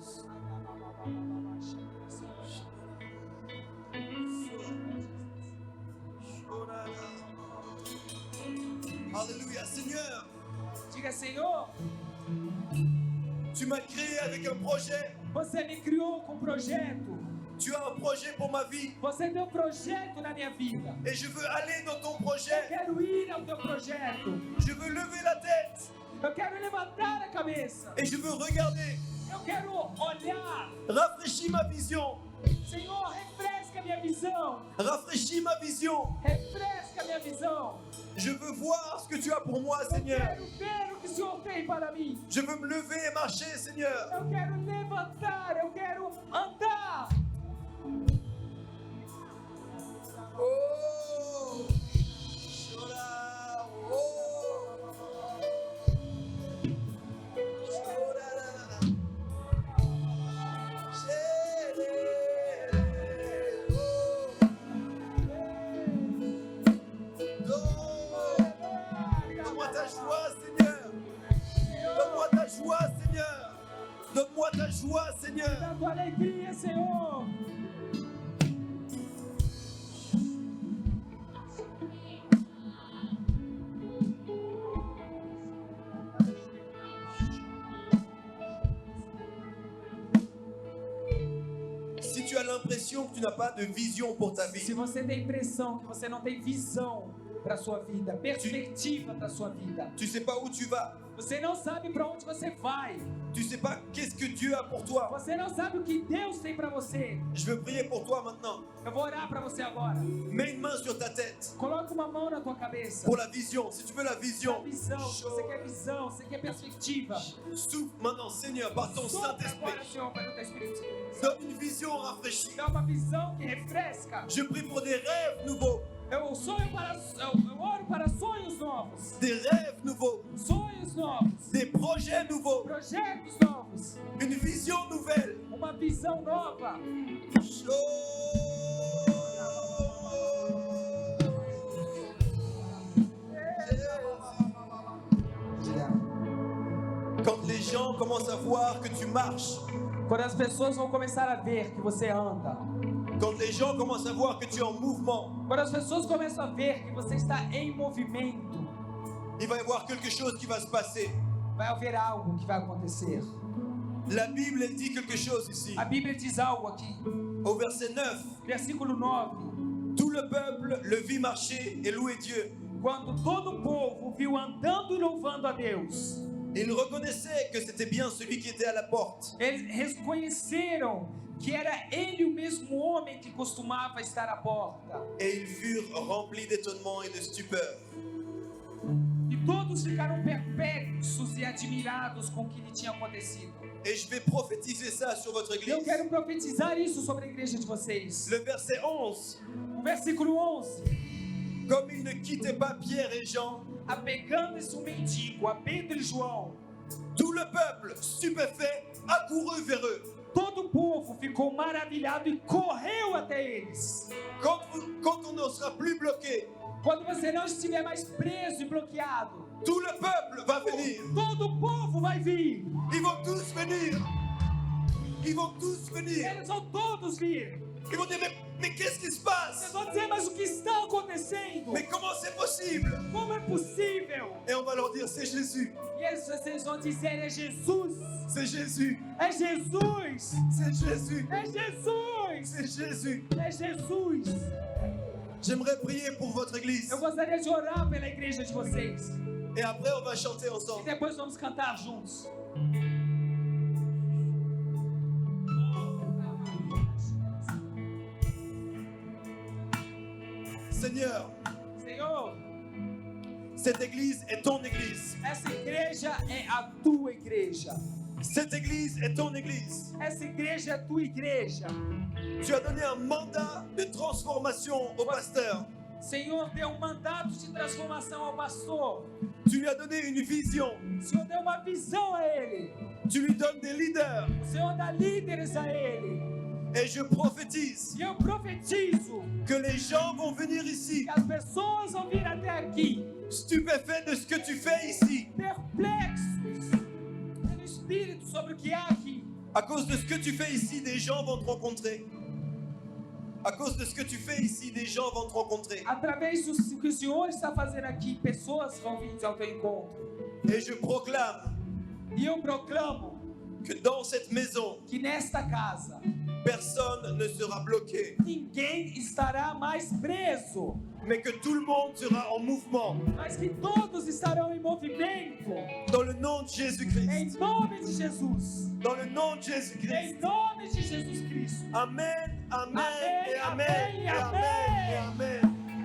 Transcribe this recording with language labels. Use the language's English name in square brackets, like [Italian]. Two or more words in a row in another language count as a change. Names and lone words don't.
[French] Alléluia, Seigneur. [Portuguese] Diga, Senhor, [French] Tu m'as créé avec un projet. [Portuguese] você me criou com um projeto. [French] Tu as un projet pour ma vie. [Portuguese] Você tem um projeto na minha vida. [French] Et je veux aller dans ton [Portuguese] Eu [French] projet. [Portuguese] quero ir ao teu projeto. [French] Je veux lever la tête. [Portuguese] Eu quero levantar a cabeça. [French] Et je veux regarder. [Portuguese] Eu quero olhar. [French] Rafraîchis ma vision. [Portuguese] Senhor, refresca a minha visão. [French] Rafraîchis ma vision. [Portuguese] Refresca a minha visão. [French] Je veux voir ce que tu as pour moi, [Portuguese] Eu [French] Seigneur. [Portuguese] quero ver o que o Senhor tem para mim. [French] Je veux me lever et marcher, Seigneur. [Portuguese] Eu quero levantar. Eu quero andar. Oh! Chora! Oh! Chorará. Chere. Oh! [French] Donne-moi ta joie, Seigneur. Donne-moi ta joie, Seigneur. Donne-moi ta joie, Seigneur. [Portuguese] Da tua alegria, Senhor. [French] Si tu as l'impression que tu n'as pas de vision pour ta [Portuguese] Se [French] vie, [Portuguese] você tem impressão que você não tem visão para sua vida, perspectiva para sua vida, [French] tu sais pas où tu vas, [Portuguese] você não sabe para onde você vai, [French] tu sais pas qu'est-ce que Dieu a pour toi. [Portuguese] você não sabe o que Deus tem para você. [French] Je veux prier pour toi maintenant. [Portuguese] Eu vou orar para você agora. [French] Mets une main sur ta tête [Portuguese] Coloca uma mão na tua cabeça. [French] pour la vision. Si tu veux la [Portuguese] A [French] vision, [Portuguese] visão, se você quer visão, você quer perspectiva. [French] souffle maintenant, Seigneur, par ton [Portuguese] Sopra [French] Saint-Esprit. [Portuguese] agora, Senhor, para o teu Espírito Santo. [French] Donne une vision rafraîchie. [Portuguese] Dá uma visão que refresca. [French] Je prie pour des rêves nouveaux, [Portuguese] Eu oro para sonhos novos. [French] des rêves nouveaux, [Portuguese] Sonhos novos. [French] des projets nouveaux, [Portuguese] Projetos novos. [French] une vision nouvelle. [Portuguese] Uma visão nova. [French] Quand les gens commencent à voir que tu marches, [Portuguese] Quando as pessoas vão começar a ver que você anda. [French] quand les gens commencent à voir que tu es en mouvement, [Portuguese] Quando as pessoas começam a ver que você está em movimento, [French] il va y avoir quelque chose qui va se passer. [Portuguese] vai haver algo que vai acontecer. [French] La Bible, elle dit quelque chose ici. [Portuguese] A Bíblia diz algo aqui. [French] Au verset 9, [Portuguese] Versículo 9. [French] tout le peuple le vit marcher et louer Dieu. [Portuguese] Quando todo o povo viu andando e louvando a Deus, [French] Il reconnaissait que c'était bien celui qui était à la porte. [Portuguese] eles reconheceram que era ele o mesmo homem que costumava estar à porta. [French] Et ils furent remplis d'étonnement et de stupeur. [Portuguese] E todos ficaram perplexos e admirados com o que lhe tinha acontecido. [French] Et je vais prophétiser ça sur votre [Portuguese] Eu [French] église. [Portuguese] quero profetizar isso sobre a igreja de vocês. [French] Le verset 11. [Portuguese] O versículo 11. [French] Comme ils ne quittaient pas Pierre et Jean, [Portuguese] Apegando-se um mendigo a Pedro e João, [French] tout le peuple, stupéfait, accourut vers eux. [Portuguese] todo o povo ficou maravilhado e correu até eles. [French] Quand on ne sera plus bloqué, [Portuguese] Quando você não estiver mais preso e bloqueado, [French] tout le peuple va venir. [Portuguese] todo o povo vai vir. [French] Ils vont tous venir. Ils vont tous venir. [Portuguese] Eles vão todos vir. [French] Ils vont dire, mais qu'est-ce qui se [Portuguese] Vocês [French] passe? [Portuguese] vão dizer, mas o que está acontecendo? [French] Mais comment c'est possible? [Portuguese] Como é possível? [French] Et on va leur dire, c'est Jésus. [Portuguese] E eles, vocês vão dizer, é Jesus. [French] C'est Jésus. [Portuguese] É Jesus. [French] C'est Jésus. [Portuguese] É Jesus. [French] C'est Jésus. [Portuguese] É Jesus. [French] J'aimerais prier pour votre église. [Portuguese] Eu gostaria de orar pela igreja de vocês. [French] Et après, on va chanter [Portuguese] E [French] ensemble. [Portuguese] depois vamos cantar juntos. [French] Seigneur, [Portuguese] Senhor, [French] cette église est ton église. [Portuguese] essa igreja é a tua igreja. [French] Cette église est ton église. [Portuguese] Essa igreja é a tua igreja. [French] Tu as donné un mandat de transformation au pasteur. [Portuguese] Senhor, deu um mandato de transformação ao pastor. [French] Tu lui as donné une vision. [Portuguese] O Senhor deu uma visão a ele. [French] Tu lui donnes des leaders. [Portuguese] O Senhor dá líderes a ele. [French] Et je prophétise [Portuguese] E eu profetizo [French] que les gens vont venir ici, [Portuguese] que as pessoas vão vir até aqui, [French] stupéfaits de ce que tu fais ici. [Portuguese] perplexos pelo Espírito sobre o que há aqui. [French] À cause de ce que tu fais ici, des gens vont te rencontrer. À cause de ce que tu fais ici, des gens vont te rencontrer. [Portuguese] Através do que o Senhor está fazendo aqui, pessoas vão vir ao teu encontro. [French] Et je proclame [Portuguese] E eu proclamo [French] que dans cette maison, [Portuguese] que nesta casa [French] personne ne sera bloqué, [Portuguese] ninguém estará mais preso, [French] mais que tout le monde sera en mouvement. [Portuguese] mas que todos estarão em movimento. [French] Dans le nom de Jésus-Christ. [Portuguese] Em nome de Jesus. [French] Dans le nom de [Portuguese] Em [French] Jésus-Christ. [Portuguese] nome de Jesus Cristo. [French] Amen, amen, [Portuguese] Amen, [French] et amen, [Portuguese] amen, [French] et [Portuguese] amen. [French] amen, et amen.